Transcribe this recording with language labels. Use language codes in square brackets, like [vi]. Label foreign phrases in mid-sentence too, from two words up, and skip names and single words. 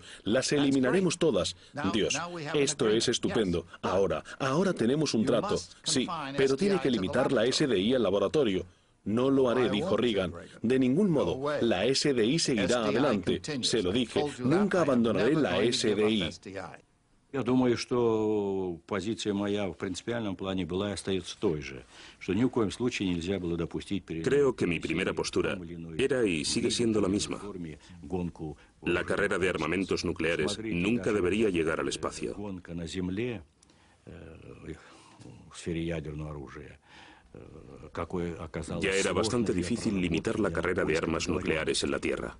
[es] Las eliminaremos todas. Dios, esto es estupendo. Ahora tenemos un trato. Sí, pero tiene que limitar la SDI al laboratorio. No lo haré, dijo Reagan. De ningún modo. La SDI seguirá adelante. Se lo dije. Nunca abandonaré la SDI. [ru] Я думаю, что позиция моя в принципиальном плане была и остается той же, что ни в коем случае нельзя было допустить... [es] Creo que mi primera postura era y sigue siendo la misma. La carrera de armamentos nucleares nunca debería llegar al espacio. Ya era bastante difícil limitar la carrera de armas nucleares en la Tierra.